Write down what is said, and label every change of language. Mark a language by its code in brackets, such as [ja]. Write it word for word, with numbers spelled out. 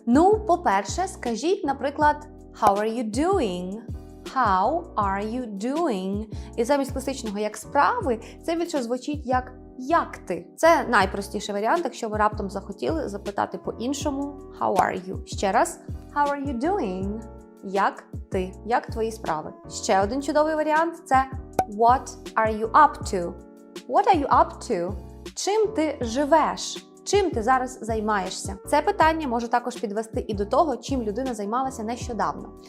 [uk] Ну, по-перше, скажіть, наприклад, [en] «How are you doing?» How are you doing? [uk] І замість класичного «як справи» це більше звучить як «як ти?». Це найпростіший варіант, якщо ви раптом захотіли запитати по-іншому [en] «How are you?». [uk] Ще раз [en] «How are you doing?». [uk] «Як ти?», «як твої справи?». Ще один чудовий варіант – це [en] «What are you up to?». «What are you up to?». [uk] «Чим ти живеш?». Чим ти зараз займаєшся? Це питання може також підвести і до того, чим людина займалася нещодавно.